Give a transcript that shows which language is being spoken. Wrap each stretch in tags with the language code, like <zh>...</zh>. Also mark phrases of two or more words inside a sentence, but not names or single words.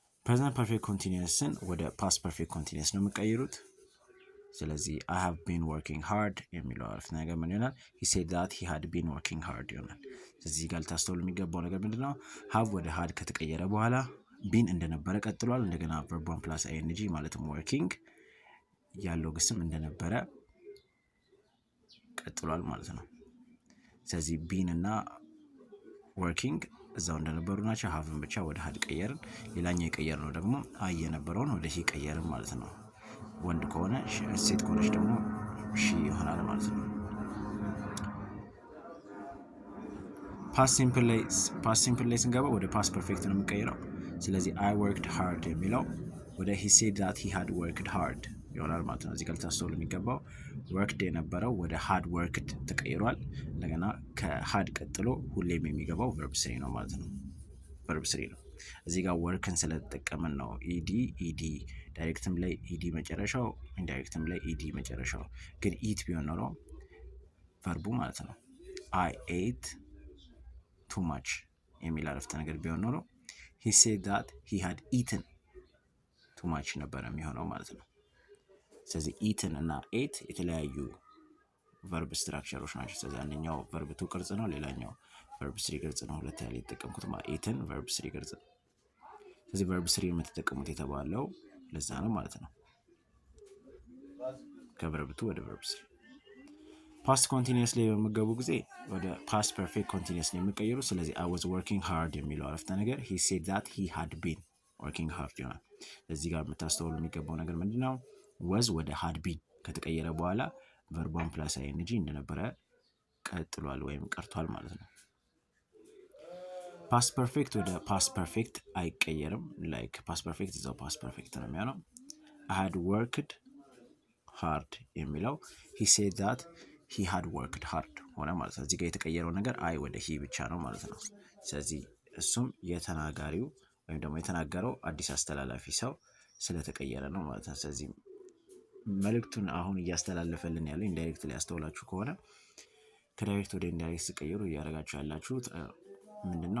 <en>present perfect continuousን</en> <am>ወደ</am> <en>past perfect continuous</en> <am>ነው የምቀይሩት። ስለዚህ</am> <en>I have been working hard</en> <am>የሚለው አረፍተ ነገር ምን ይሆናል?</am> <en>he said that he had been working hard</en> <am>ይሆናል። ስለዚህ ጋር ልታስተውሉ የሚገባው ነገር ምንድነው? have ወደ had ከተቀየረ በኋላ ቢን እንደነበረ ቀጥሏል። እንደገና</am> <en>verb 1 plus ing</en> <am>ማለትም working ያለው ግስም እንደነበረ ቀጥሏል ማለት ነው። ስለዚህ ቢን እና working እዛው እንደነበሩ ናቸው። haveን ብቻ ወደ had ቀየርን። ሌላኛው የቀየርነው ደግሞ አይ የነበረውን ወደ he ቀየርን ማለት ነው። ወንድ ከሆነ ሴት ከሆነች ደግሞ ሺ ይሆናል ማለት ነው።</am> <en>past simple</en> <am>ላይ ስንገባ ወደ</am> <en>past perfect</en> <am>ነው የምንቀይረው። ስለዚህ</am> <en>I worked hard</en> <am>የሚለው ወደ</am> <en>he said that he had worked hard</en> <am>ይሆናል ማለት ነው። እዚህ ጋር ልታስተውሉ የሚገባው worked የነበረው ወደ</am> <en>had worked</en> <am>ተቀይሯል። እንደገና ከhad ቀጥሎ ሁሌም የሚገባው verb 3 ነው ማለት ነው። verb 3 ነው። እዚህ ጋር ወርክን ስለተጠቀምን ነው ኢዲ ዳይሬክትም ላይ ኢዲ መጨረሻው ኢንዳይሬክትም ላይ ኢዲ መጨረሻው። ግን ኢት ቢሆን ኖሮ ቨርቡ ማለት ነው</am> <en>I ate too much</en> <am>የሚል አረፍተ ነገር ቢሆን ኖሮ</am> <en>he said that he had eaten too much</en> <am>ነበር የሚሆነው ማለት ነው። ስለዚህ eaten እና ate የተለያዩ ቨርብ ስትራክቸሮች ናቸው። ስለዚህ አንደኛው ቨርብ 2 ቅርጽ ነው፣ ሌላኛው ቨርብ 3 ቅርጽ ነው። ሁለት ያለ የተጠቀምኩት eaten ቨርብ 3 ቅርጽ። ስለዚህ ቨርብ 3 የምትጠቀሙት የተባለው ለዛ ነው ማለት ነው። ከቨርብ 2 ወደ ቨርብ 3</am> <en>past continuous</en> <am>ላይ በመገቡ ጊዜ ወደ</am> <en>past perfect continuous</en> <am>ነው የሚቀየሩ። ስለዚህ</am> <en>I was working hard</en> <am>የሚለው አረፍተ ነገር</am> <en>he said that he had been working hard</en> <am>ይሆናል። እዚህ ጋር የምታስተውሉ የሚገባው ነገር ምንድነው? was ወደ</am> <en>had been</en> <am>ከተቀየረ በኋላ</am> <en>verb 1 plus ing</en> <am>እንደነበረ ቀጥሏል ወይም ቀርቷል ማለት ነው።</am> <en>past perfect</en> <am>ወደ</am> <en>past perfect</en> <am>አይቀየርም።</am> <en>like past perfect</en> <am>እዛው</am> <en>past perfect</en> <am>ነው የሚሆነው።</am> <en>I had worked hard</en> <am>የሚለው</am> <en>he said that he had worked hard</en> <am>ሆነ ማለት ነው። እዚህ ጋር የተቀየረው ነገር አይ ወደ he ብቻ ነው ማለት ነው። ስለዚህ እሱም የተናጋሪው ወይም ደግሞ የተናገረው አዲስ አስተላላፊ ሰው ስለተቀየረ ነው ማለት ነው። ስለዚህ መልእክቱን አሁን እያስተላለፈልን ያለው ኢንዳይሬክት ላይ ያስተውላችሁ ከሆነ ከዳይሬክት ወደ ኢንዳይሬክት ሲቀየሩ እያደረጋችሁ ያላችሁት ምንድነው?</am>